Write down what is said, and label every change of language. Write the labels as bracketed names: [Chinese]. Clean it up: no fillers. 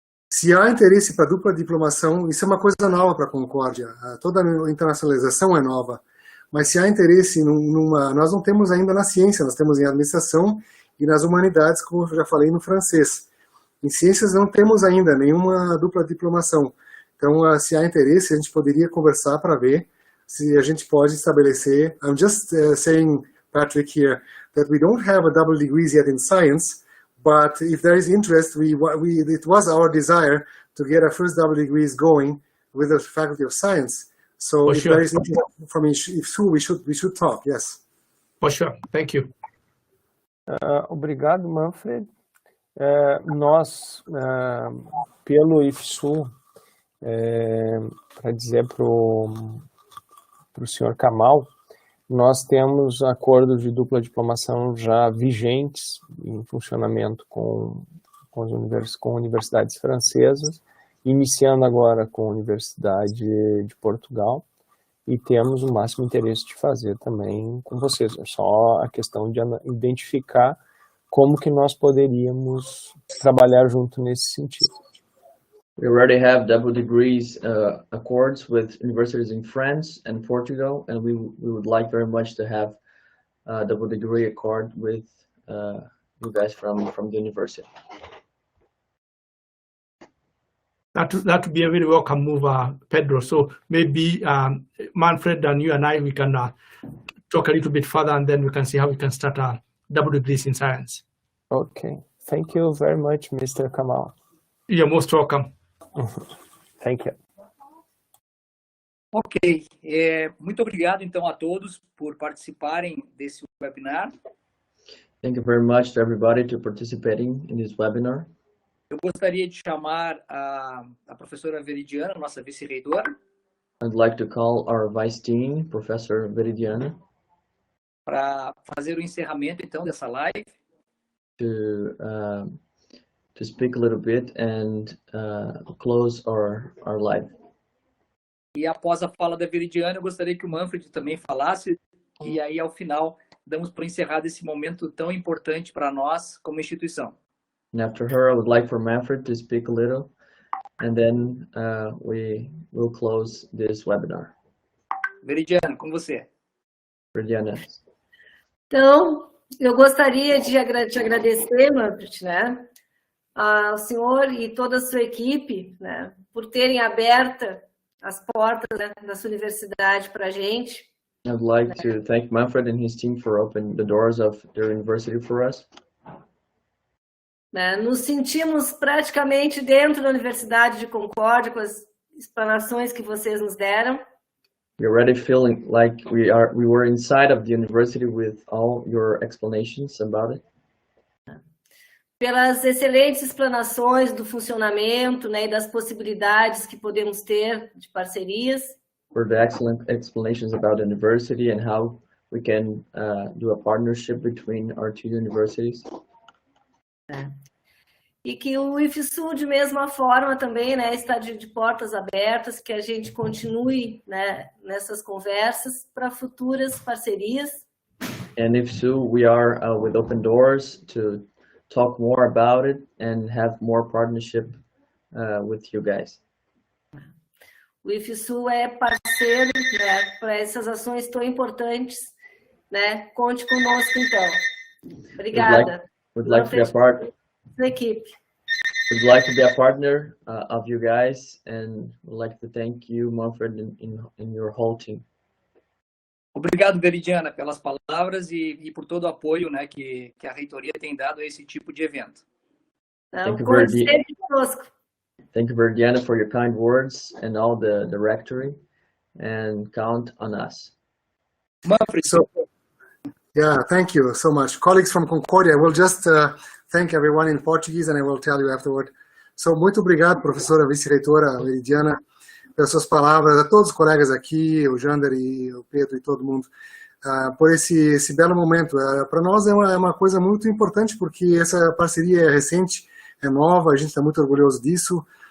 [Portuguese] Se há interesse para dupla diplomação, isso é uma coisa nova para a Concordia, toda a internacionalização é nova, mas se há interesse nós não temos ainda na ciência, nós temos em administração e nas humanidades, como eu já falei, no francês. Em ciências não temos ainda nenhuma dupla diplomação. Então, se há interesse, a gente poderia conversar para ver se a gente pode estabelecer. [English] I'm just saying Patrick here, that we don't have a double degrees yet in science, but if there is interest, it was our desire to get our first double degrees going with the Faculty of Science. So For if sure. there is interest from IFSul, we should talk, yes. For sure. Thank you. [Portuguese] Obrigado, Manfred. Nós, pelo IFSul, para dizer para o senhor Kamal, nós temos acordos de dupla diplomação já vigentes em funcionamento com universidades francesas, iniciando agora com a Universidade de Portugal, e temos o máximo interesse de fazer também com vocês. É só a questão de identificar como que nós poderíamos trabalhar junto nesse sentido. [English] We already have double degrees accords with universities in France and Portugal, and we would like very much to have a double degree accord with you guys from the university. That would be a very welcome move, Pedro. So maybe Manfred and you and I, we can talk a little bit further, and then we can see how we can start double degrees in science. Okay. Thank you very much, Mr. Kamal. You're most welcome. Thank you. Ok. [Portuguese] Muito obrigado, então, a todos por participarem desse webinar. [English] Thank you very much to everybody to participating in this webinar. [Portuguese] Eu gostaria de chamar a professora Veridiana, nossa vice-reitora. [English] I'd like to call our Vice Dean, Professor Veridiana, [Portuguese] para fazer o encerramento, então, dessa live. [English] To speak a little bit and close our live. [Portuguese] E após a fala da Veridiana, eu gostaria que o Manfred também falasse, e aí, ao final, damos por encerrado esse momento tão importante para nós como instituição. [English] And after her, I would like for Manfred to speak a little, and then we will close this webinar. [Portuguese] Veridiana, com você. Veridiana. Então, eu gostaria de te agradecer, Manfred, né, ao senhor e toda a sua equipe, né, por terem aberto as portas, né, da sua universidade para a gente. [English] I'd like to thank Manfred and his team for opening the doors of their university for us. [Portuguese] Né, nos sentimos praticamente dentro da Universidade de Concórdia com as explanações que vocês nos deram. [English] We're already feeling like we were inside of the university with all your explanations about it. [Portuguese] Pelas excelentes explanações do funcionamento, né, e das possibilidades que podemos ter de parcerias. [English] For the excellent explanations about the university and how we can do a partnership between our two universities. [Portuguese] E que o IFSul, de mesma forma, também, né, está de portas abertas, que a gente continue, né, nessas conversas para futuras parcerias. [English] And IFSul, we are with open doors to talk more about it and have more partnership with you guys. [Portuguese] O IFSul é parceiro, né, para essas ações tão importantes, né? Conte conosco, então. Obrigada. [English] We'd like to be a part. [Portuguese] Da equipe. [English] We'd like to be a partner of you guys, and we'd like to thank you, Manfred, and your whole team. [Portuguese] Obrigado, Veridiana, pelas palavras e por todo o apoio, né, que a reitoria tem dado a esse tipo de evento. Então, conte sempre conosco. [English] Thank you, Veridiana, for your kind words and all the rectory, and count on us. Manfred. Yeah, thank you so much. Colleagues from Concordia, I will just thank everyone in Portuguese and I will tell you afterward. [Portuguese] So, muito obrigado, professora vice-reitora Veridiana, pelas suas palavras, a todos os colegas aqui, o Jander e o Pedro e todo mundo, por esse belo momento. Para nós é uma coisa muito importante, porque essa parceria é recente, é nova, a gente está muito orgulhoso disso.